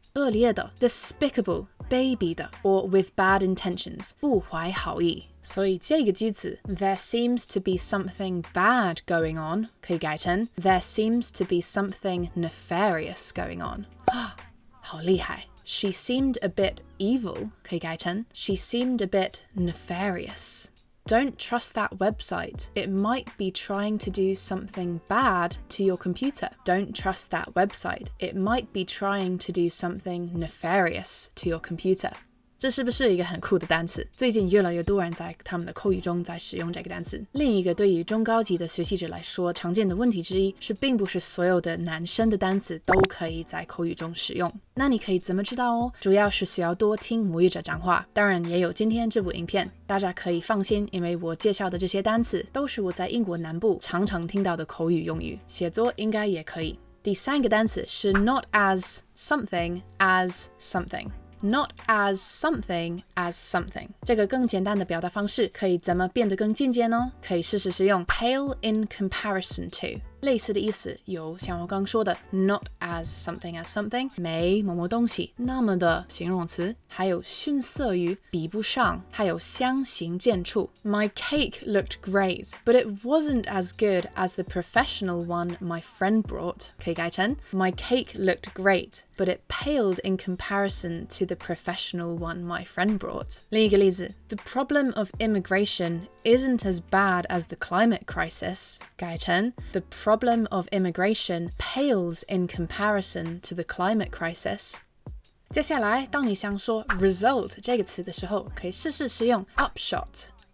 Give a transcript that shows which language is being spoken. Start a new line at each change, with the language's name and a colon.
Chinese: 恶劣的
English: despicable
Chinese: 卑鄙的
English: or with bad intentions
Chinese: 不怀好意所以这个句子
English: There seems to be something bad going on
Chinese: 可以改成
English: There seems to be something nefarious going on
Chinese: 好厉害
English: She seemed a bit evil 可以改成 She seemed a bit nefarious Don't trust that website. It might be trying to do something bad to your computer. Don't trust that website. It might be trying to do something nefarious to your computer.
Chinese: 这是不是一个很酷的单词？最近越来越多人在他们的口语中在使用这个单词。另一个对于中高级的学习者来说常见的问题之一是，并不是所有的男生的单词都可以在口语中使用。那你可以怎么知道哦？主要是需要多听母语者讲话，当然也有今天这部影片，大家可以放心，因为我介绍的这些单词都是我在英国南部常常听到的口语用语，写作应该也可以。第三个单词是
English: not as something as something。 Not as something as something
Chinese: 这个更简单的表达方式可以怎么变得更进阶呢？可以试试使用
English: pale in comparison to，
Chinese: 类似的意思有像我刚说的
English: not as something as something，
Chinese: 没某某东西那么的形容词，还有逊色于比不上，还有相形见絀。
English: My cake looked great but it wasn't as good as the professional one my friend brought，
Chinese: 可以改成
English: My cake looked great but it paled in comparison to the professional one my friend brought。
Chinese: 另一个例子
English: The problem of immigration isn't as bad as the climate crisis，
Chinese: 改成
English: The problem of immigration pales in comparison to the climate crisis。
Chinese: 接下来当你想说 result 这个词的时候，可以试试使用 upshot。